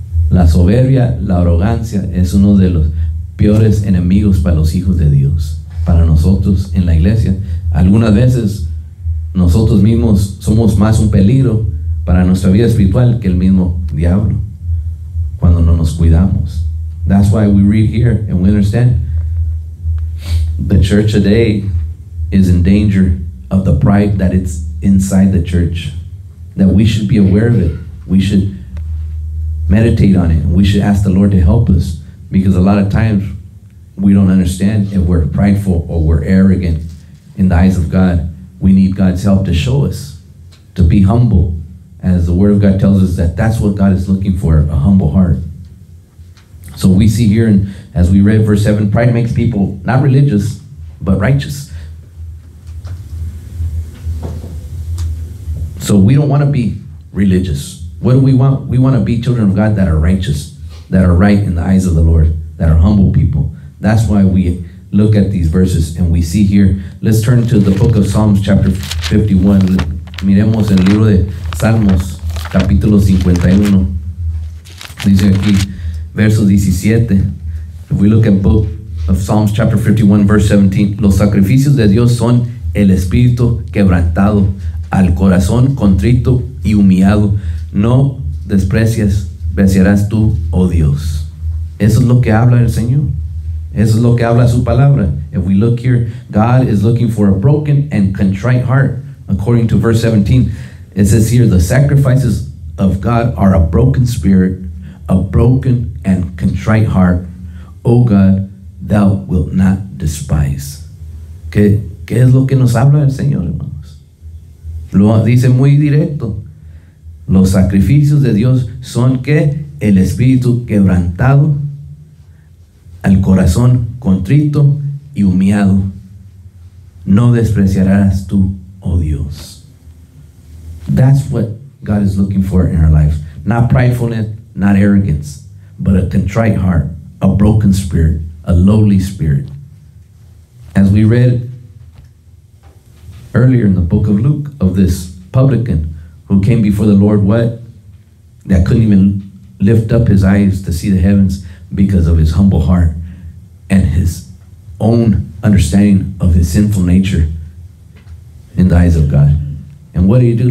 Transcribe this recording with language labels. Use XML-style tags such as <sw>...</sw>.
<es>La soberbia, la arrogancia es uno de los peores enemigos para los hijos de Dios, para nosotros en la iglesia. Algunas veces nosotros mismos somos más un peligro para nuestra vida espiritual que el mismo diablo cuando no nos cuidamos.</es> <en>That's why we read here and we understand the church today is in danger of the pride that it's inside the church, that we should be aware of it. We should meditate on it, and we should ask the Lord to help us, because a lot of times we don't understand if we're prideful or we're arrogant in the eyes of God. We need God's help to show us, to be humble, as the Word of God tells us that that's what God is looking for, a humble heart. So we see here, as we read verse 7, pride makes people not religious, but righteous. So we don't want to be religious. What do we want? We want to be children of God that are righteous, that are right in the eyes of the Lord, that are humble people. That's why we look at these verses and we see here. Let's turn to the book of Psalms chapter 51.</en> <es>Miremos el libro de Salmos capítulo 51. Dice aquí, verso 17.</es> <en>If we look at book of Psalms chapter 51 verse 17,</en> <es>los sacrificios de Dios son el espíritu quebrantado, al corazón contrito y humillado no despreciarás tú, oh Dios. Eso es lo que habla el Señor. Eso es lo que habla su palabra.</es> <en>If we look here, God is looking for a broken and contrite heart. According to verse 17, it says here, the sacrifices of God are a broken spirit, a broken and contrite heart. O God, thou wilt not despise.</en> <es>¿Qué es lo que nos habla el Señor, hermanos? Lo dice muy directo. Los sacrificios de Dios son que el espíritu quebrantado, al corazón contrito y humillado, no despreciarás tú, oh Dios.</es> <en>That's what God is looking for in our lives. Not pridefulness, not arrogance, but a contrite heart, a broken spirit, a lowly spirit. As we read earlier in the book of Luke of this publican who came before the Lord, that couldn't even lift up his eyes to see the heavens because of his humble heart and his own understanding of his sinful nature in the eyes of God. And what did he do?</en>